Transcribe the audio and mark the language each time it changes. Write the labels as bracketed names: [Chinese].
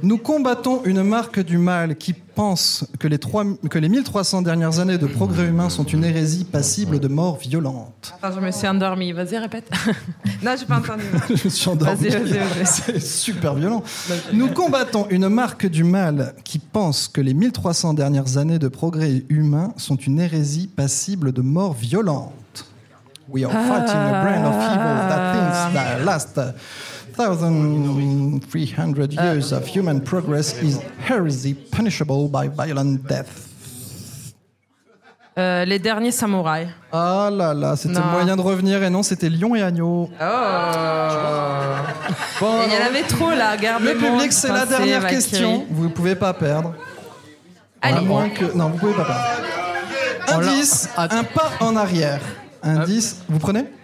[French] Nous combattons une marque du mal qui pense que les 1300 dernières années de progrès humain sont une hérésie passible de mort violente. Attends, je me suis endormie. Vas-y, répète. Non, j'ai pas entendu. Je me suis endormie. Vas-y. C'est super violent. Nous combattons une marque du mal qui pense que les 1300 dernières années de progrès humain sont une hérésie passible de mort violente. [English] We are fighting a brand of evil that thinks the last 1,300 years of human progress is heresy punishable by violent death. [French] Les derniers samouraïs. Ah là là, c'était non. Moyen de revenir et non, c'était lion et agneau. Oh. Bon, il y en avait trop là, gardez le public, c'est la dernière question. Kiri. Vous ne pouvez pas perdre. Allez. À moins que... Non, vous ne pouvez pas perdre. Indice, un pas en arrière. Indice, vous prenez?